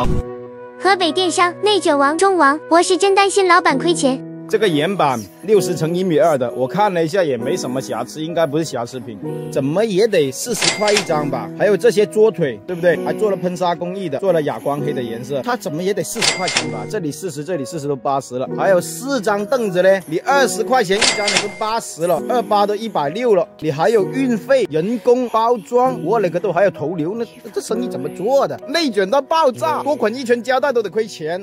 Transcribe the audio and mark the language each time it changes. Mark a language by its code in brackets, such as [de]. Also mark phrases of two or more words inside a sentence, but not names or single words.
[zh] 河北電商內卷王中王，我是真擔心老闆虧錢。這個岩板60乘1.2米的，我看了一下也沒什麼瑕疵，應該不是瑕疵品，怎麼也得40塊一張吧？還有這些桌腿，對不對？還做了噴砂工藝的，做了啞光黑的顏色，它怎麼也得40 塊錢吧？這裡40，這裡40都80了。還有4張凳子呢，你20塊錢一張，你都80了，28都160了，你還有運費、人工包裝，我勒個都還有投流呢，這生意怎麼做的？內卷到爆炸，多捆1圈膠帶都得虧錢。